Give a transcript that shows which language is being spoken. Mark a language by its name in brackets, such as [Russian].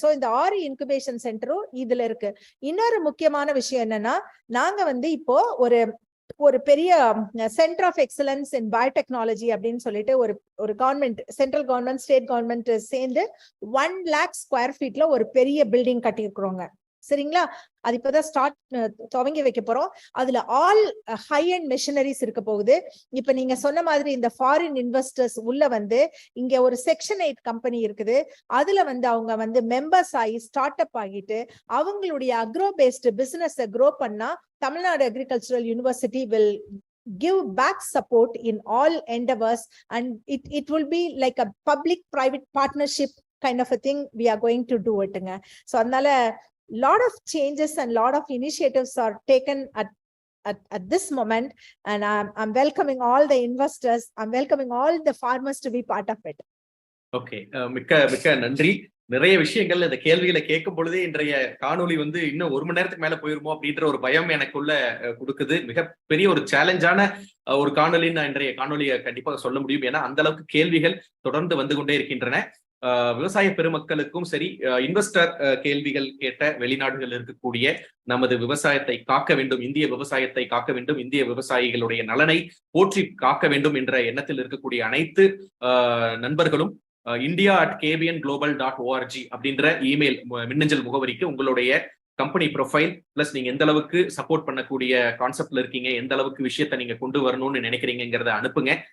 [Tamil] So இந்த 6 incubation சென்டரும் இதுல இருக்கு. இன்னொரு முக்கியமான விஷயம் என்னன்னா, நாங்க வந்து இப்போ ஒரு பெரிய centre of excellence in biotechnology அப்படின்னு சொல்லிட்டு ஒரு government, central government, state government சேர்ந்து 1 lakh square feetல ஒரு பெரிய பில்டிங் கட்டியிருக்கிறோங்க. சரிங்களா? அது இப்பதான் துவங்கி வைக்க போறோம். அதுல ஆல் ஹை அண்ட் மெஷினரிஸ் இருக்க போகுது. இப்ப நீங்க சொன்ன மாதிரி இந்த ஃபாரின் இன்வெஸ்டர்ஸ் உள்ள வந்து இங்க ஒரு செக்ஷன் 8 கம்பெனி இருக்குது. அதுல வந்து அவங்க வந்து மெம்பர்ஸ் ஆகி ஸ்டார்ட் அப் ஆகிட்டு அவங்களுடைய அக்ரோ பேஸ்டு பிசினஸ் க்ரோ பண்ணா Tamil Nadu agricultural university [English] will give back support in all endeavors, and it will be like a public private partnership kind of a thing we are going to do it. So [Tamil] அதனால [English] lot of changes and lot of initiatives are taken at this moment, and I'm welcoming all the investors, I'm welcoming all the farmers to be part of it. [Tamil] Okay, மிக்க நன்றி. நிறைய விஷயங்கள் இந்த கேள்விகளை கேட்கும் பொழுதே இன்றைய காணொலி வந்து இன்னும் 1 மணி நேரத்துக்கு மேல போயிருமோ அப்படின்ற ஒரு பயம் எனக்குள்ள கொடுக்குது. மிகப்பெரிய ஒரு சேலஞ்சான ஒரு காணொலி நான் இன்றைய காணொலியை கண்டிப்பாக சொல்ல முடியும். ஏன்னா அந்த அளவுக்கு கேள்விகள் தொடர்ந்து வந்து கொண்டே இருக்கின்றன. விவசாய பெருமக்களுக்கும் சரி, இன்வெஸ்டர் கேள்விகள் கேட்ட வெளிநாடுகள் இருக்கக்கூடிய நமது விவசாயத்தை காக்க வேண்டும், இந்திய விவசாயத்தை காக்க வேண்டும், இந்திய விவசாயிகளுடைய நலனை போற்றி காக்க வேண்டும் என்ற எண்ணத்தில் இருக்கக்கூடிய அனைத்து நண்பர்களும் india@kbnglobal.org அப்படின்ற இமெயில் மின்னஞ்சல் முகவரிக்கு உங்களுடைய கம்பெனி ப்ரொஃபைல் பிளஸ் நீங்க எந்த அளவுக்கு சப்போர்ட் பண்ணக்கூடிய கான்செப்ட்ல இருக்கீங்க, எந்த அளவுக்கு விஷயத்தை நீங்க கொண்டு வரணும்னு நினைக்கிறீங்கிறத அனுப்புங்க.